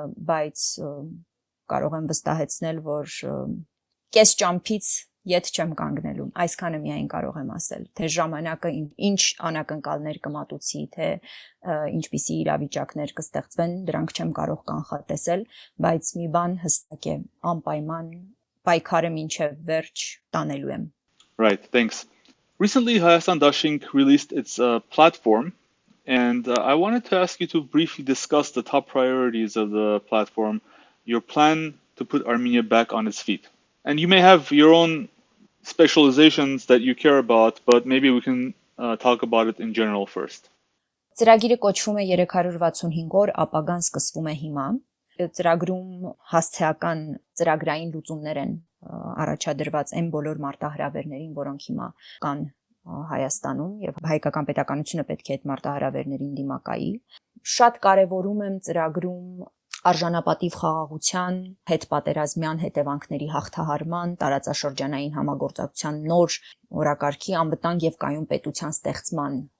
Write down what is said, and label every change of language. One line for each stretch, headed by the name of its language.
Armenian: բայց կարող եմ վստահեցնել, որ կես ճամփից ետ չեմ կանգնելու, այսքանը միայն կարող եմ ասել, թե ժամանակը ինչ անակնկալներ կմատուցի, թե ինչպիսի իրավիճակներ կստեղծվեն, դրանք չեմ կարող կանխատեսել, բայց մի բան հստակ է, անպայման պայքարը մինչև վերջ տանելու եմ։
English: Right, thanks. Recently, Hayastan Dashinq released its platform, and I wanted to ask you to briefly discuss the top priorities of the platform, your plan to put Armenia back on its feet. And you may have your own specializations that you care about, but maybe we can talk about it in general first.
Armenian: Ծրագիրը կոչվում է 365 օր, ապագան սկսվում է հիմա։ Ծրագրում հասցեական ծրագրային լուծումներ են առաջադրված այն բոլոր մարտահրավերներին, որոնք հիմա կան Հայաստանում եւ հայկական պետականությունը պետք է այդ մարտահրավերներին դիմակայի։ Շատ կարեւորում եմ ծրագրում արժանապատիվ խաղաղության, հետպատերազմյան հետևանքների հաղթահարման, տարածաշրջանային համագործակցության նոր օրակարգի, անվտանգ եւ կայուն պետության ստեղծման